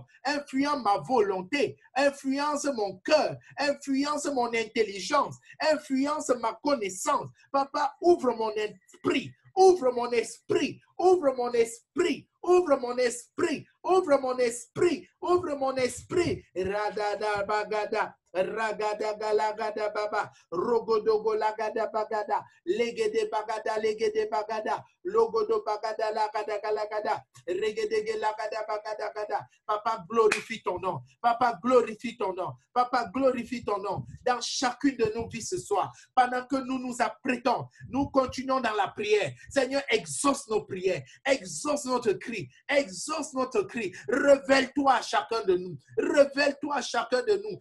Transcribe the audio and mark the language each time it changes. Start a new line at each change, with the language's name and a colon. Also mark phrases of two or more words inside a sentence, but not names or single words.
French: Influence ma volonté. Influence mon cœur. Influence mon intelligence. Influence ma connaissance. Papa, ouvre mon esprit. Ouvre mon esprit. Ouvre mon esprit. Ouvre mon esprit. Ouvre mon esprit. Ouvre mon esprit. Radada bagada. Ragada galagada baba. Rogodogo lagada bagada. Legede bagada. Logodo bagada lagada galagada. Regede lagada bagada gada. Papa, glorifie ton nom. Papa, glorifie ton nom. Papa, glorifie ton nom. Dans chacune de nos vies ce soir. Pendant que nous nous apprêtons, nous continuons dans la prière. Seigneur, exauce nos prières. Exauce notre cri. Exauce notre cri. Révèle-toi à chacun de nous. Révèle-toi à chacun de nous.